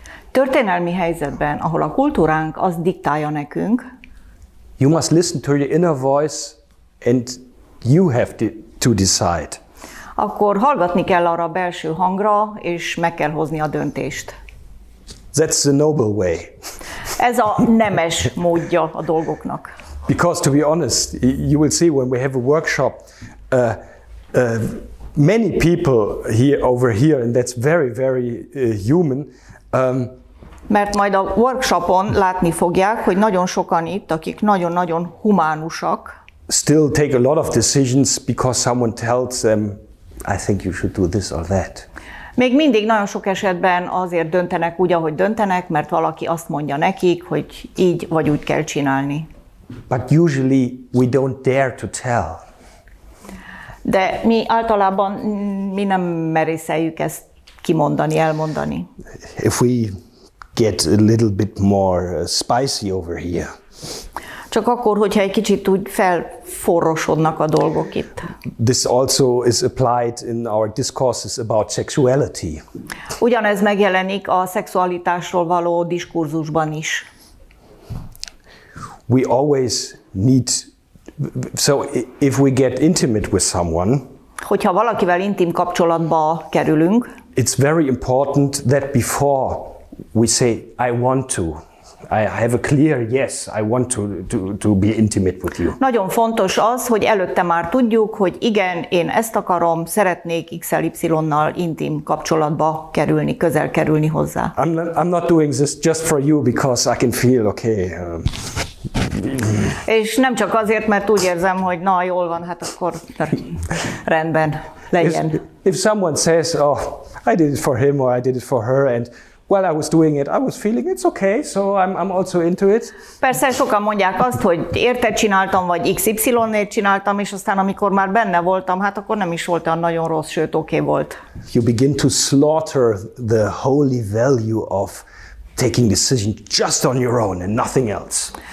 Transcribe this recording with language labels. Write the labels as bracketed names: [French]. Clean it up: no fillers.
[Hungarian] történelmi helyzetben, ahol a kultúránk azt diktálja nekünk, [English] you must listen to your inner voice and you have to decide. [Hungarian] Akkor hallgatni kell arra a belső hangra, és meg kell hozni a döntést. [English] That's the noble way. [Hungarian] Ez a nemes módja a dolgoknak. [English] Because to be honest, you will see when we have a workshop, many people over here, and that's very, very human. [Hungarian] Mert majd a workshopon látni fogják, hogy nagyon sokan itt, akik nagyon-nagyon humánusak, [English] still take a lot of decisions because someone tells them, I think you should do this or that. [Hungarian] Még mindig nagyon sok esetben azért döntenek úgy, ahogy döntenek, mert valaki azt mondja nekik, hogy így vagy úgy kell csinálni. [English] But usually we don't dare to tell. [Hungarian] De mi általában nem merészeljük ezt kimondani, elmondani. [English] If we get a little bit more spicy over here. [Hungarian] Csak akkor, hogyha egy kicsit úgy felforrosodnak a dolgok itt. [English] This also is applied in our discourses about sexuality. [Hungarian] Ugyanez megjelenik a szexualitásról való diskurzusban is. [English] We always need, so if we get intimate with someone, [Hungarian] hogyha valakivel intim kapcsolatba kerülünk, [English] it's very important that before we say, I want to, I have a clear yes, I want to be intimate with you. [Hungarian] Nagyon fontos az, hogy előtte már tudjuk, hogy igen, én ezt akarom, szeretnék XLY-nal intim kapcsolatba kerülni, közel kerülni hozzá. [English] I'm not doing this just for you because I can feel okay. [Hungarian] És nem csak azért, mert úgy érzem, hogy na, jól van, hát akkor rendben, legyen. [English] If someone says, oh, I did it for him or I did it for her, and while I was doing it, I was feeling it's okay, so I'm also into it. [Hungarian] Persze sokan mondják azt, hogy érted csináltam, vagy XY-nét csináltam, és aztán amikor már benne voltam, hát akkor nem is volt olyan nagyon rossz, sőt oké volt. [English] You begin to slaughter the holy value of taking decision just on your own and nothing else.